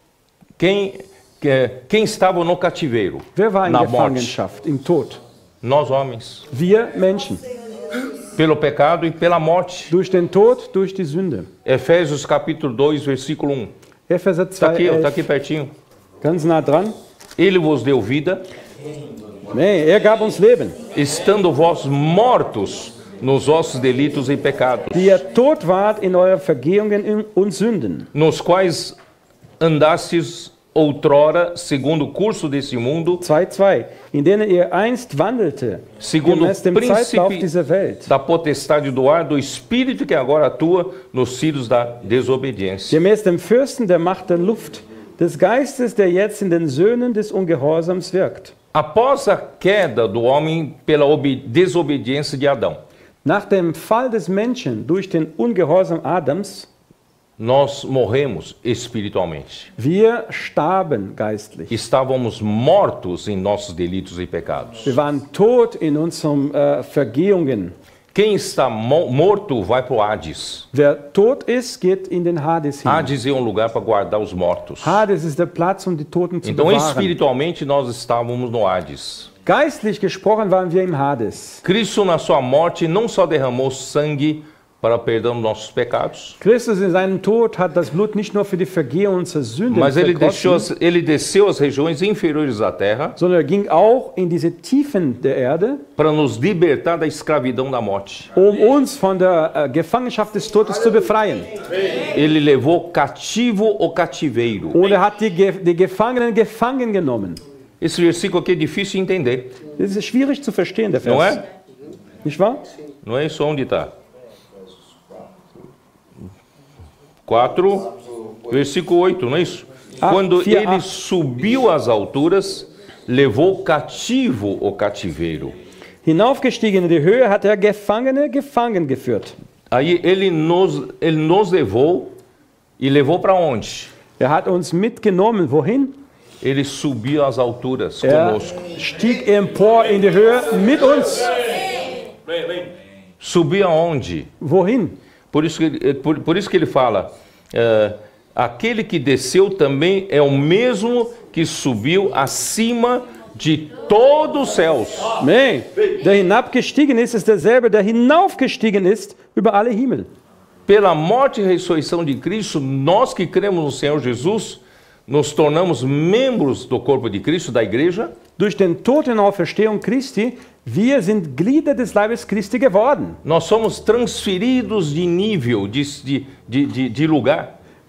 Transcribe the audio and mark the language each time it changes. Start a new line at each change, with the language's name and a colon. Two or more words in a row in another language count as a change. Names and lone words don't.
Portuguese: Quem estava no cativeiro?
German: Wer war in
Portuguese: Na morte?
German: Gefangenschaft, im Tod?
Portuguese: Nós homens.
German: Wir Menschen.
Portuguese: Pelo pecado e pela morte.
German: Durch den Tod, durch die Sünde.
Portuguese: Efésios capítulo 2, versículo 1.
German: Epheser
Portuguese: Está 2, aqui, está 11. aqui pertinho.
German: Ganz nah dran.
Portuguese: Ele vos deu vida,
German: Nee, er gab uns Leben.
Portuguese: estando vós mortos nos vossos delitos e pecados,
German: Die ihr tot wart in euren Vergehungen und Sünden,
Portuguese: nos quais andastes outrora, segundo o curso desse mundo, 2,2,
German: in denen ihr einst wandelte,
Portuguese: segundo
German: gemäß
Portuguese: o
German: dem Zeitlauf
Portuguese: príncipe
German: dieser Welt,
Portuguese: da potestade do ar, do espírito que agora atua nos filhos da desobediência.
German: gemäß dem Fürsten der Macht der Luft, des Geistes, der jetzt in den Söhnen des Ungehorsams wirkt.
Portuguese: Após a queda do homem pela desobediência de Adão,
German: Nach dem Fall des Menschen durch den Ungehorsam Adams,
Portuguese: nós morremos espiritualmente.
German: wir starben geistlich.
Portuguese: Estávamos mortos em nossos delitos e pecados.
German: Wir waren tot in unseren Vergehungen.
Portuguese: Quem está morto vai para o Hades.
German: Wer tot ist, geht in den Hades hin.
Portuguese: Hades é lugar para guardar os mortos.
German: Hades ist der Platz, um die Toten zu
Portuguese: Então,
German: bewahren.
Portuguese: espiritualmente, nós estávamos no Hades.
German: Geistlich gesprochen waren wir im Hades.
Portuguese: Cristo, na sua morte, não só derramou sangue para perdão dos nossos pecados,
German: Christus in seinem Tod hat das Blut nicht nur für die Vergehung unserer Sünden
Portuguese: mas ele
German: vergossen,
Portuguese: desceu às regiões inferiores da terra
German: sondern er ging auch in diese Tiefen der Erde,
Portuguese: para nos libertar da escravidão da morte.
German: um uns von der Gefangenschaft des Todes zu befreien.
Portuguese: Ele levou cativo o cativeiro.
German: Und er hat die Gefangenen gefangen genommen.
Portuguese: Esse versículo aqui é difícil de entender,
German: Das ist schwierig zu verstehen, der
Portuguese: não
German: Vers.
Portuguese: é?
German: Nicht wahr?
Portuguese: Não é isso onde está. 4, versículo 8, não é isso? Quando via- ele subiu às alturas, levou cativo o cativeiro.
German: Hinaufgestiegen in die Höhe hat er Gefangene gefangen geführt.
Portuguese: Aí ele nos levou e levou para onde?
German: Er hat uns mitgenommen. Wohin?
Portuguese: Ele subiu às alturas
German: Er
Portuguese: conosco.
German: stieg empor in die Höhe mit uns.
Portuguese: Subiu aonde?
German: Wohin?
Portuguese: Por isso que ele fala, aquele que desceu também é o mesmo que subiu acima de todos os céus.
German: Nee, der hinabgestiegen ist, ist derselbe, der hinaufgestiegen ist über alle Himmel.
Portuguese: Pela morte e ressurreição de Cristo, nós que cremos no Senhor Jesus, nos tornamos membros do corpo de Cristo, da igreja,
German: Durch den Tod und Auferstehung Christi, wir sind Glieder des Leibes Christi geworden.
Portuguese: nós somos transferidos de nível, de lugar.